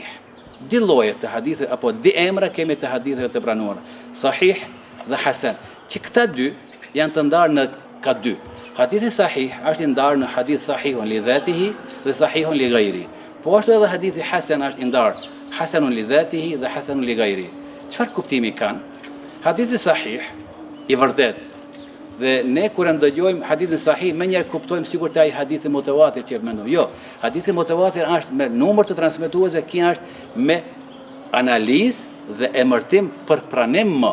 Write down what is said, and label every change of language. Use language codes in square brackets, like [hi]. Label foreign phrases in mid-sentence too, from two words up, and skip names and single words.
[sq] Di lloje të hadithe apo di emra kemi të haditheve të pranuara. Sahih dhe hasan. Që këta dy janë të ndarë në ka dy. Hadithi sahih është i ndarë në hadith [ar] صحيح لذاته [sq] dhe [ar] صحيح لغيره. [sq] Po ashtu edhe hadithi hasan është i ndarë [ar] حسن لذاته [sq] dhe [ar] حسن لغيره. [sq] Çfarë kuptimi kanë? Hadithi sahih i vërtet. Dhe ne kur ndëgjojmë hadithin sahih, më njëherë kuptojmë sikur të ai hadithi mutawatir që mendojmë. Jo, hadithi mutawatir është me numër të transmetuesve, kia është me analizë dhe emërtim për pranim më.